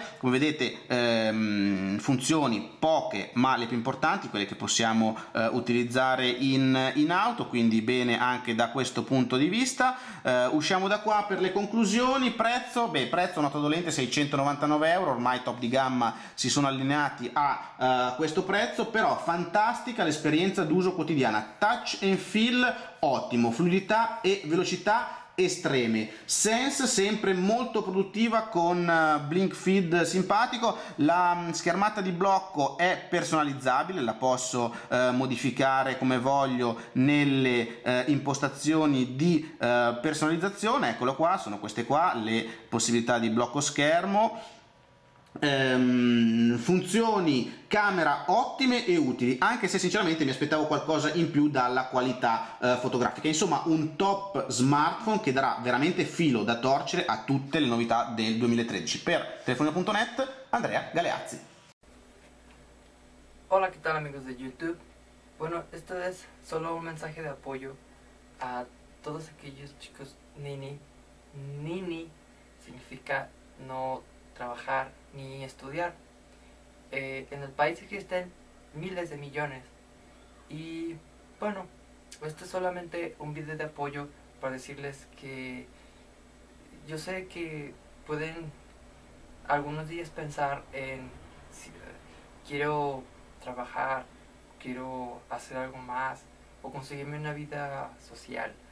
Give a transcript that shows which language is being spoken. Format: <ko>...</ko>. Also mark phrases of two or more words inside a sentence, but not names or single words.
<it>Come vedete funzioni poche, ma le più importanti, quelle che possiamo utilizzare in auto, quindi bene anche da questo punto di vista. Usciamo da qua per le conclusioni. Prezzo, prezzo nota dolente 699 euro, ormai top di gamma si sono allineati a questo prezzo, però fantastica l'esperienza d'uso quotidiana.</it> <en>Touch and feel</en> <it>ottimo, fluidità e velocità estreme. Sense sempre molto produttiva con blink feed simpatico, la schermata di blocco è personalizzabile, la posso modificare come voglio nelle impostazioni di personalizzazione. Eccolo qua, sono queste qua le possibilità di blocco schermo. Funzioni camera ottime e utili, anche se sinceramente mi aspettavo qualcosa in più dalla qualità fotografica. Insomma, un top smartphone che darà veramente filo da torcere a tutte le novità del 2013. Per telefonino.net, Andrea Galeazzi.</it> <es>Hola, ¿qué tal amigos de YouTube? Bueno, esto es solo un mensaje de apoyo a todos aquellos chicos nini. Nini significa no trabajar ni estudiar. En el país existen miles de millones y bueno, esto es solamente un video de apoyo para decirles que yo sé que pueden algunos días pensar en si, quiero trabajar, quiero hacer algo más o conseguirme una vida social,</es>